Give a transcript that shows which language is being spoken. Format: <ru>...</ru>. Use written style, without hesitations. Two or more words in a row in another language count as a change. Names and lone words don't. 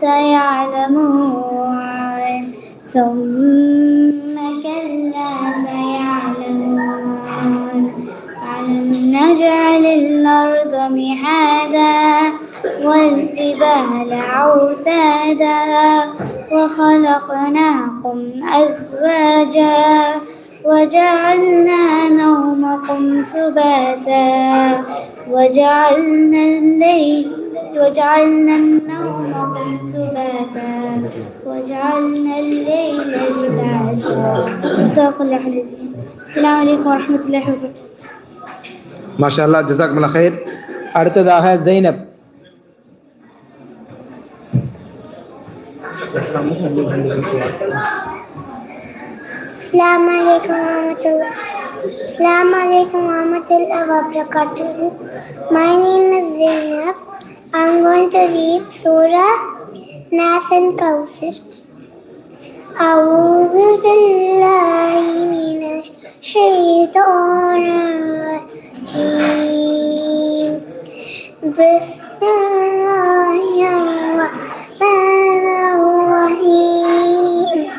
<ar>سيعلمون ثم كلا سيعلمون ألم نجعل الأرض مهادا والجبال أوتادا وخلقناكم أزواجا وجعلنا نومكم سباتا وجعلنا نومكم سباتا وجعلنا الليل لباسا صدق الله العظيم. السلام عليكم ورحمة الله وبركاته.</ar> <ta>மாஷாஅல்லாஹ்.</ta> <ar>جزاكم الله خير.</ar> <ta>அடுத்ததாக ஜைனப்.</ta> <ar>السلام عليكم ورحمة الله. السلام عليكم ورحمة الله وبركاته.</ar> <en>My name is Zainab. I'm going to read Surah Nas and Kawthar.</en> <ar>أعوذ بالله من الشيطان الرجيم. بسم الله الرحمن الرحيم.</ar>